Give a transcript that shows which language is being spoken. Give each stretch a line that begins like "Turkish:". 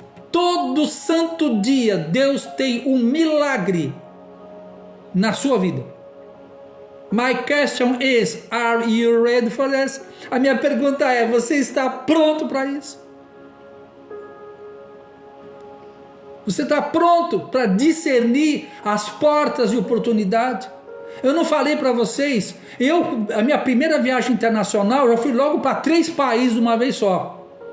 Portuguese: Todo santo dia Deus tem um milagre na sua vida.
English: My question is, are you ready for this?
Portuguese: A minha pergunta é, você está pronto para isso? Você está pronto para discernir as portas de oportunidade? Eu não falei para vocês, a minha primeira viagem internacional, eu fui logo para 3 países de uma vez só.